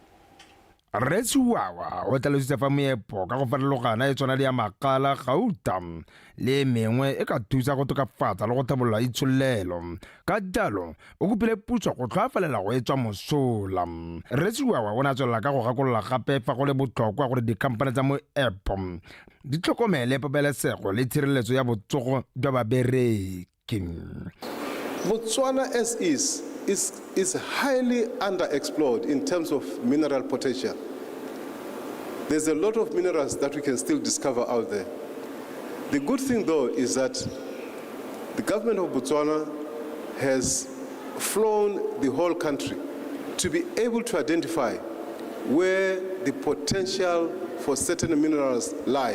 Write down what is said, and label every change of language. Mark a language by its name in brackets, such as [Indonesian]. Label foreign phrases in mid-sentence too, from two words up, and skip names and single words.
[Tswana] Retsuwawa o tlalositse fa moepo ka go farologana e tshwana le ya makala gauta le mengwe e ka thusa go tokafatsa le go tlhabolola itsholelo ka jalo o kopile puso go tlhoafalela go etswa mosola. Retsuwawa o ne a tswelela ka go gakolola gape fa go le botlhokwa gore dikhampane tsa moepo di tlhokomele pabalesego le tshireletso ya botsogo jwa babereki. [English] Botswana as is highly underexplored in terms of mineral potential. There's a lot of minerals that we can still discover out there. The good thing though is that the government of Botswana has flown the whole country to be able to identify where the potential for certain minerals lie.